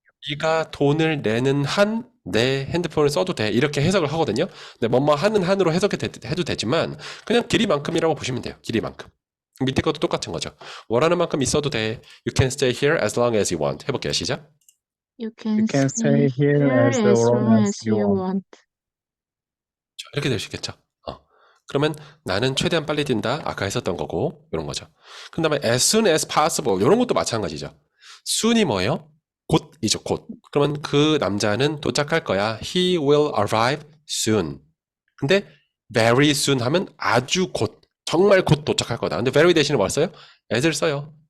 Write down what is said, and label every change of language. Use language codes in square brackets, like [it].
[ko] 네가 돈을 내는 한 내 핸드폰을 써도 돼. 이렇게 해석을 하거든요. 근데 뭐뭐 하는 한으로 해도 되지만 그냥 길이만큼이라고 보시면 돼요. 길이만큼. 밑에 것도 똑같은 거죠. 원하는 만큼 있어도 돼. [en] You can stay here as long as you want. [ko] 해볼게요. 시작. [en] You You can stay here as long as you want. [ko] 이렇게 될 수 있겠죠. 그러면 나는 최대한 빨리 뛴다. 아까 했었던 거고 이런 거죠. 그 다음에 [en] as soon as possible [ko] 이런 것도 마찬가지죠. soon이 뭐예요? 곧이죠. 곧. 그러면 그 남자는 도착할 거야. [en] He will arrive soon. [ko] 근데 [en] very soon [ko] 하면 아주 곧, 정말 곧 도착할 거다. 근데 very 대신에 뭘 써요? as를 써요.